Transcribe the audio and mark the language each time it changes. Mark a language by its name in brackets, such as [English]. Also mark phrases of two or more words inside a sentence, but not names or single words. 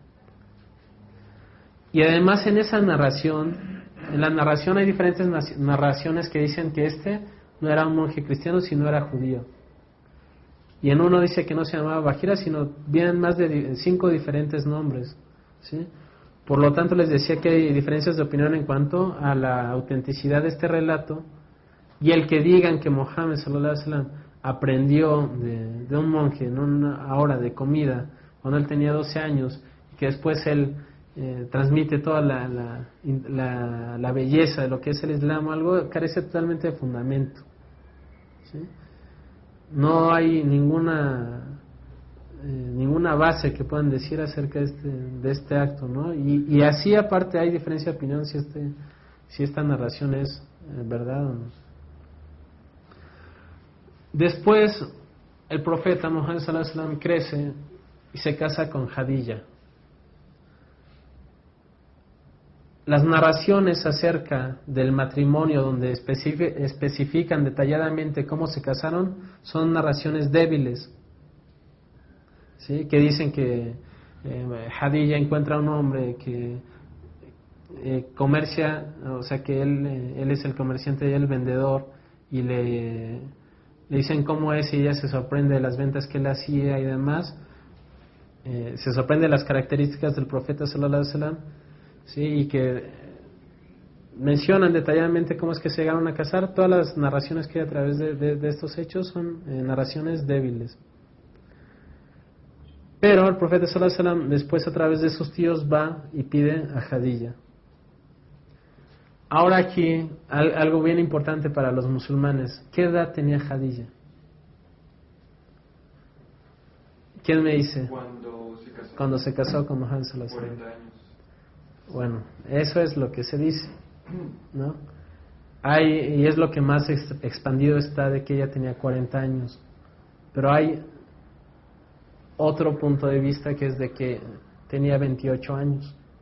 [Spanish] Y además en esa narración, en la narración hay diferentes narraciones que dicen que este no era un monje cristiano, sino era judío. Y en uno dice que no se llamaba Bahira, sino vienen más de 5 diferentes nombres, ¿sí? Por lo tanto, les decía que hay diferencias de opinión en cuanto a la autenticidad de este relato, y el que digan que Muhammad [Arabic] صلى الله عليه وسلم [Spanish] aprendió de un monje en una hora de comida cuando él tenía 12 años, y que después él transmite toda la belleza de lo que es el Islam, algo carece totalmente de fundamento, ¿sí? No hay ninguna ninguna base que puedan decir acerca de este acto, ¿no? Y así aparte hay diferencia de opinión si esta narración es verdad o no. Después el profeta Muhammad [Arabic] صلى الله عليه وسلم [Spanish] crece y se casa con Jadilla. Las narraciones acerca del matrimonio donde especifican detalladamente cómo se casaron son narraciones débiles, ¿sí? Que dicen que Jadilla encuentra a un hombre que comercia, o sea que él es el comerciante y el vendedor, y le dicen cómo es y ella se sorprende de las ventas que él hacía y demás. Se sorprende de las características del profeta [Arabic] صلى الله عليه وسلم, [Spanish] sí, y que mencionan detalladamente cómo es que se llegaron a casar. Todas las narraciones que hay a través de estos hechos son narraciones débiles. Pero el profeta [Arabic] صلى الله عليه وسلم [Spanish] después a través de sus tíos va y pide a Jadilla. Ahora aquí algo bien importante para los musulmanes. ¿Qué edad tenía Jadilla? ¿Quién me dice? Cuando se casó con Muhammad [Arabic] صلى الله عليه وسلم. [Spanish] 40 años. Bueno, eso es lo que se dice, ¿no? Y es lo que más expandido está, de que ella tenía 40 años. Pero hay otro punto de vista que es de que tenía 28 años.